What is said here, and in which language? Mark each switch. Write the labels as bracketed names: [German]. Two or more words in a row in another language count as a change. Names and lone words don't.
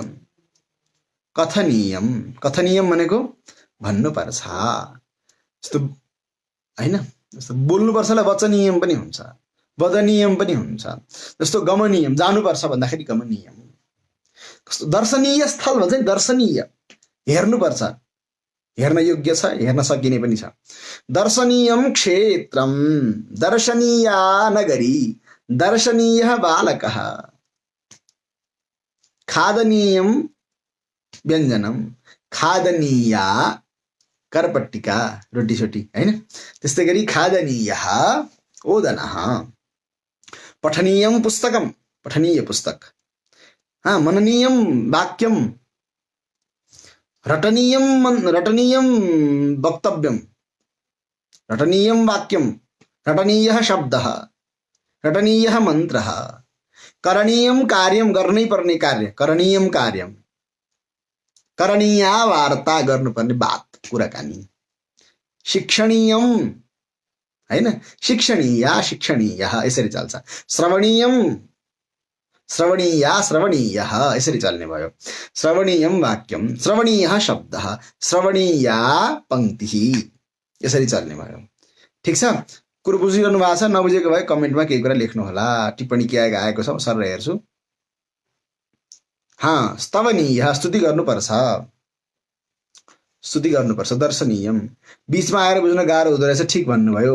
[Sanskrit] कथनीयम, कथनीयम [Nepali] भनेको भन्नुपर्छ जस्तो होइन। जस्तो बोल्नुपर्छलाई वचनीयम पनि हुन्छ, वदनीयम पनि हुन्छ। जस्तो गमनीयम, जानुपर्छ भन्दाखेरि गमनीयम। कस्तो दर्शनीय स्थल भन्छ नि, दर्शनीय, हेर्नुपर्छ, हेर्न योग्य छ, हेर्न सकिने पनि छ। [Sanskrit] दर्शनीयम क्षेत्रम, दर्शनीया नगरी, दर्शनीय बालकः, खादनीयम व्यञ्जनम, खादनीया करपट्टिका, [Nepali] रोटी सोटी होइन। [Sanskrit] त्यस्तै गरी खादनीयः ओदनः, पठनीयम पुस्तकम, पठनीय पुस्तक, मननीयम वाक्यम, रटनीयम वक्तव्यम, रटनीयम वाक्यम, रटनीयः शब्दः, रटनीयः मन्त्रः, करणीयम कार्यम, [Nepali] गर्नै पर्ने कार्य, [Sanskrit] करणीयम कार्यम, करणीया वार्ता, [Nepali] गर्नुपर्ने बात, कुराकानी। [Sanskrit] शिक्षणीयम होइन, शिक्षणीया, शिक्षणीयः [Nepali] यसरी चल्छ। [Sanskrit] श्रवणीयम, श्रवणीया, श्रवणीयः [Nepali] यसरी चल्ने भयो। [Sanskrit] श्रवणीयम वाक्यम, श्रवणीयः शब्दः, श्रवणीया पङ्क्तिः [Nepali] यसरी चल्ने भयो। ठिक छ? कुरो बुझिरहनु भएको छ? नबुझेको भए कमेन्टमा केही कुरा लेख्नु होला। टिप्पणी के आएको छ सर हेर्छु। स्तवनीय, स्तुति गर्नुपर्छ, स्तुति गर्नुपर्छ। दर्शनीयम, बिचमा आएर बुझ्न गाह्रो हुँदो रहेछ, ठिक भन्नुभयो।